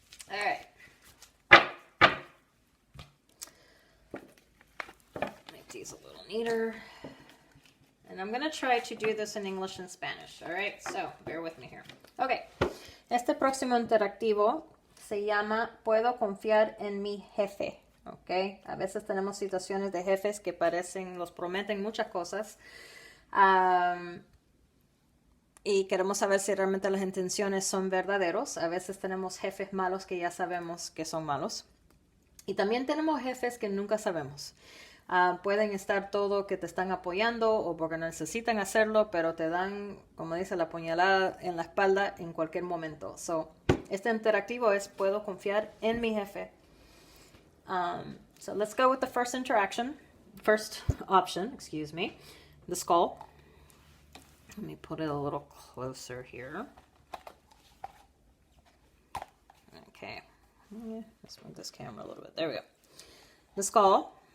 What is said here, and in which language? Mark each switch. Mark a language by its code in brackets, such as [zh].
[en] All right. Make these a little neater. And I'm going to try to do this in English and Spanish. All right, so bear with me here. Okay. [es] Este próximo interactivo se llama Puedo confiar en mi jefe. Ok. A veces tenemos situaciones de jefes que los prometen muchas cosas. Y queremos saber si realmente las intenciones son verdaderos. A veces tenemos jefes malos que ya sabemos que son malos. Y también tenemos jefes que nunca sabemos. Pueden estar todo que te están apoyando o porque necesitan hacerlo, pero te dan, como dice, la puñalada en la espalda en cualquier momento. So, este interactivo es puedo confiar en mi jefe. [en] So let's go with the first option, excuse me, the skull. Let me put it a little closer here. Okay, let's move this camera a little bit. There we go. The skull.